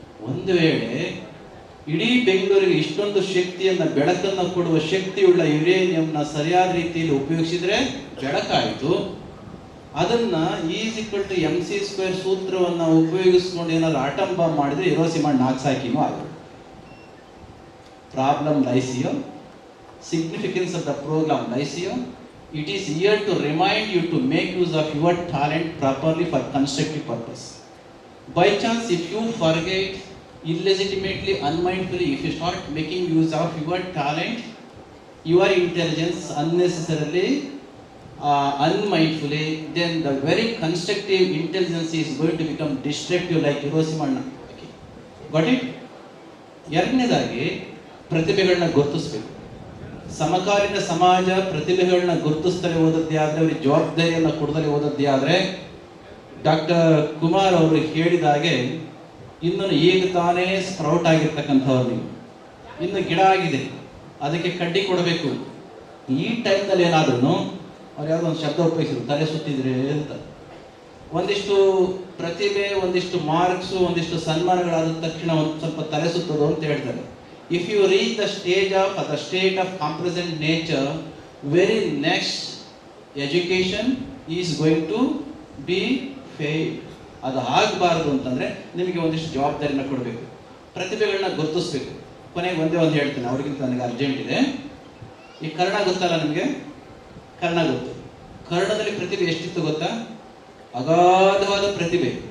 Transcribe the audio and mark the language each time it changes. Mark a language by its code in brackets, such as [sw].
[kn] ಒಂದು ವೇಳೆ ಇಡೀ ಬೆಂಗಳೂರಿಗೆ ಇಷ್ಟೊಂದು ಶಕ್ತಿಯನ್ನ ಬೆಳಕನ್ನು ಕೊಡುವ ಶಕ್ತಿಯುಳ್ಳ ಯುರೇನಿಯಂನ ಸರಿಯಾದ ರೀತಿಯಲ್ಲಿ ಉಪಯೋಗಿಸಿದ್ರೆ ಬೆಳಕಾಯಿತು. ಅದನ್ನ E=mc² ಸೂತ್ರವನ್ನು ಉಪಯೋಗಿಸ್ಕೊಂಡು ಏನಾದ್ರು ಆಟಮ್ ಬಾಂಬ್ ಮಾಡಿದ್ರೆ ಹಿರೋಶಿಮಾ ನಾಗಸಾಕಿನೂ ಆಗುತ್ತೆ. [en] Problem lies here. Significance of the program lies here. It is here to remind you to make use of your talent properly for constructive purpose. By chance, if you forget illegitimately, unmindfully, if you start making use of your talent, your intelligence unnecessarily, unmindfully, then the very constructive intelligence is going to become destructive like Hiroshima. Got it? [kn] ಎರಡನೇದಾಗಿ ಪ್ರತಿಭೆಗಳನ್ನ ಗುರುತಿಸಬೇಕು. ಸಮಕಾಲೀನ ಸಮಾಜ ಪ್ರತಿಭೆಗಳನ್ನ ಗುರುತಿಸ್ತಲೇ ಹೋದದ್ದೇ ಆದರೆ, ಅವರಿಗೆ ಜವಾಬ್ದಾರಿಯನ್ನು ಕೊಡದಲೇ ಹೋದದ್ದೇ ಆದರೆ, doctor Kumar ಅವರು ಹೇಳಿದಾಗೆ ಇನ್ನು ಈಗ ತಾನೇ ಸ್ಪ್ರೌಟ್ ಆಗಿರ್ತಕ್ಕಂಥವ್ರು ನೀವು, ಇನ್ನು ಗಿಡ ಆಗಿದೆ, ಅದಕ್ಕೆ ಕಡ್ಡಿ ಕೊಡಬೇಕು. ಈ ಟೈಮ್ನಲ್ಲಿ ಏನಾದ್ರೂ ಅವ್ರು ಯಾವುದೋ ಒಂದು ಶಬ್ದ ಉಪಯೋಗಿಸಿದ್ರು, ತಲೆ ಸುತ್ತಿದ್ರೆ ಅಂತ. ಒಂದಿಷ್ಟು ಪ್ರತಿಭೆ, ಒಂದಿಷ್ಟು ಮಾರ್ಕ್ಸು, ಒಂದಿಷ್ಟು ಸನ್ಮಾನಗಳಾದ ತಕ್ಷಣ ಒಂದು ಸ್ವಲ್ಪ ತಲೆ ಸುತ್ತೋದು ಅಂತ ಹೇಳ್ತಾರೆ. [en] If you reach the state of compresent nature, very next education is going to be failed. [kn] ಅದು ಆಗಬಾರದು ಅಂತಂದ್ರೆ ನಿಮಗೆ ಒಂದಿಷ್ಟು ಜವಾಬ್ದಾರಿನ ಕೊಡಬೇಕು, ಪ್ರತಿಭೆಗಳನ್ನ ಗುರುತಿಸ್ಬೇಕು. ಕೊನೆಗೆ ಒಂದೇ ಒಂದು ಹೇಳ್ತೀನಿ, ಅವ್ರಿಗಿಂತ ನನಗೆ ಅರ್ಜೆಂಟ್ ಇದೆ. ಈ ಕರ್ಣ ಗೊತ್ತಲ್ಲ ನಿಮಗೆ? ಕರ್ಣ ಗೊತ್ತು. ಕರ್ಣದಲ್ಲಿ ಪ್ರತಿಭೆ ಎಷ್ಟಿತ್ತು ಗೊತ್ತಾ? ಅಗಾಧವಾದ ಪ್ರತಿಭೆ.